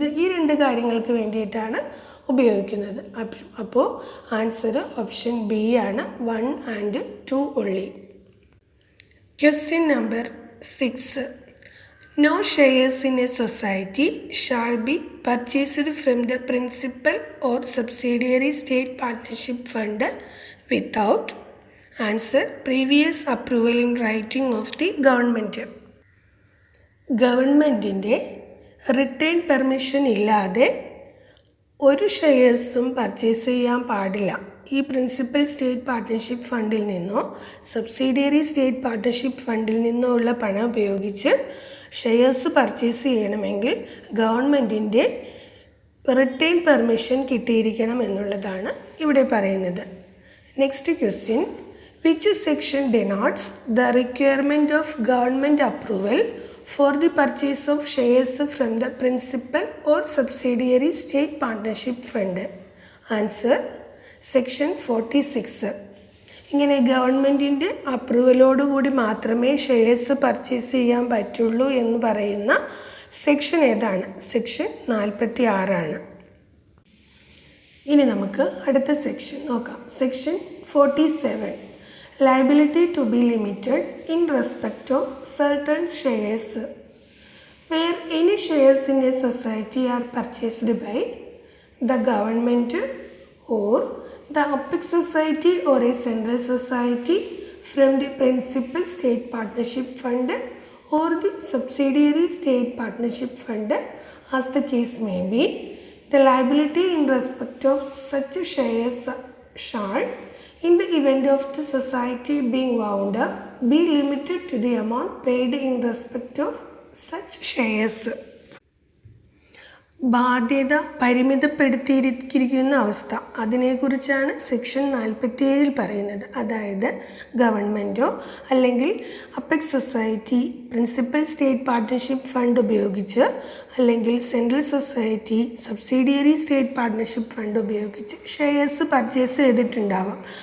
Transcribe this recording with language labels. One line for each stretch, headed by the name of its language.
Malayalam: ഈ രണ്ട് കാര്യങ്ങൾക്ക് വേണ്ടിയിട്ടാണ് ഉപയോഗിക്കുന്നത്. അപ്പോൾ ആൻസർ ഓപ്ഷൻ ബി ആണ്,
English: 1 and 2 only.
Malayalam: Question number 6.
English: No shares in a society shall be purchased from the principal or subsidiary state partnership fund without answer previous approval in writing of the government.
Malayalam: ഗവൺമെൻറ്റിൻ്റെ return permission ഇല്ലാതെ ഒരു ഷെയർസും purchase ചെയ്യാൻ പാടില്ല. ഈ principal state partnership ഫണ്ടിൽ നിന്നോ subsidiary state partnership ഫണ്ടിൽ നിന്നോ ഉള്ള പണം ഉപയോഗിച്ച് ഷെയർസ് പർച്ചേസ് ചെയ്യണമെങ്കിൽ ഗവൺമെൻറ്റിൻ്റെ റിട്ടേൺ പെർമിഷൻ കിട്ടിയിരിക്കണം എന്നുള്ളതാണ് ഇവിടെ പറയുന്നത്. Next question.
English: Which section denotes the requirement of government approval for the purchase of shares from the principal or subsidiary state partnership fund?
Malayalam: Answer section 46. ഇങ്ങനെ ഗവൺമെൻറ്റിൻ്റെ അപ്രൂവലോടുകൂടി മാത്രമേ ഷെയർസ് പർച്ചേസ് ചെയ്യാൻ പറ്റുള്ളൂ എന്ന് പറയുന്ന സെക്ഷൻ ഏതാണ്? സെക്ഷൻ 46 ഇനി നമുക്ക് അടുത്ത സെക്ഷൻ നോക്കാം. Section 47.
English: Liability to be limited in respect of certain shares where any shares in a society are purchased by the government or the apex society or a central society from the principal state partnership fund or the subsidiary state partnership fund, as the case may be, the liability in respect of such shares shall, in the event of the society being wound up, be limited to the amount paid in respect of such shares.
Malayalam: ബാധ്യത പരിമിതപ്പെടുത്തിയിരിക്കുന്ന അവസ്ഥ, അതിനെക്കുറിച്ചാണ് section 47 പറയുന്നത്. അതായത് ഗവൺമെൻറ്റോ അല്ലെങ്കിൽ apex society principal state partnership fund ഉപയോഗിച്ച് അല്ലെങ്കിൽ central society subsidiary state partnership fund ഉപയോഗിച്ച് shares purchase ചെയ്തിട്ടുണ്ടാവാം.